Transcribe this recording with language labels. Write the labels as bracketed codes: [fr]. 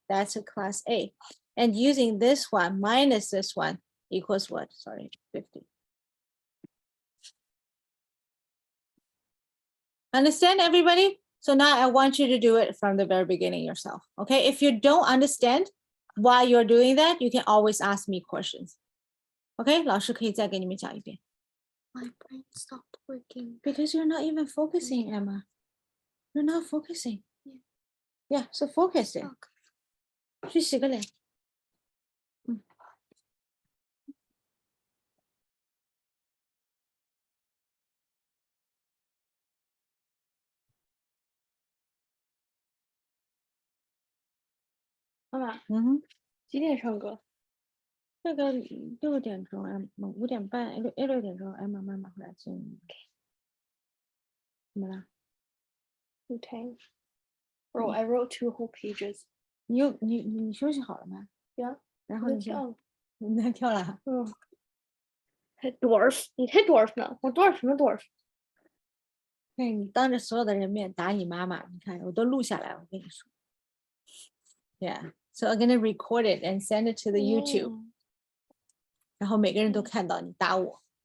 [en] That's a class A. And using this one minus this one equals what? Sorry, 50. Understand, everybody? So now I want you to do it from the very beginning yourself. Okay, if you don't understand why you're doing that, you can always ask me questions. [zh] Okay, 老师可以再给你们讲一遍。 [en] My brain stopped working. Because you're not even focusing, Emma. You're not focusing. Yeah, so focus it. Okay. [zh] 去洗个脸。妈妈几点上课？这个6点钟，5点半，6点钟，Emma 妈妈会来接你。怎么了？ [en] Okay. Bro, I wrote 2 whole pages. [zh] 你休息好了吗？ [en] Yeah. [zh] 然后你跳。你在跳了？ [en] Hit dwarf. [zh] 你 [en] hit dwarf [zh] 呢？ 我 dwarf 什么 dwarf？对，你当着所有的人面打你妈妈，你看我都录下来，我跟你说。 [en] Yeah, so I'm gonna record it and send it to the YouTube. [zh] 然后每个人都看到你打我。